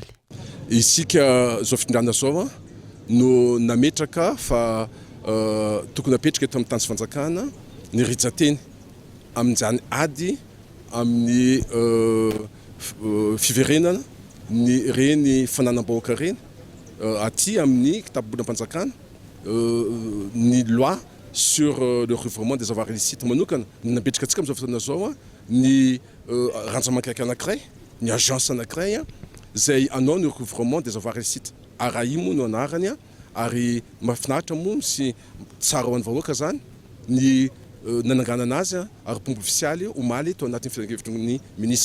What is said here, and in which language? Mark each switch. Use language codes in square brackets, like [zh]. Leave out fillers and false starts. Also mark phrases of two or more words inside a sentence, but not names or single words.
[mg] Isika zao fitondrana zao no nametraka fa tokony apetraka eto amin'ny tany sy fanjakana ny rijateny amin'izany ady amin'ny fiverenana ny reny fananam-bahoaka reny aty amin'ny kitapo-bolam-panjakana ny [fr] loi sur le recouvrement des avoirs [mg] illicites manokana napetraka antsika amin'izao fotoana zao ny randra-mankaiky anankiray ny agence anankiray izay anao ny [fr] recouvrement des avoirs illicites [mg] arahi moa no anarany ary mahafinaritra moa sy tsara ho an'ny vahoaka zany ny nananganana azy ary pomba ofisialy Omaly tao anatin'ny filan-kevitry ny ministra.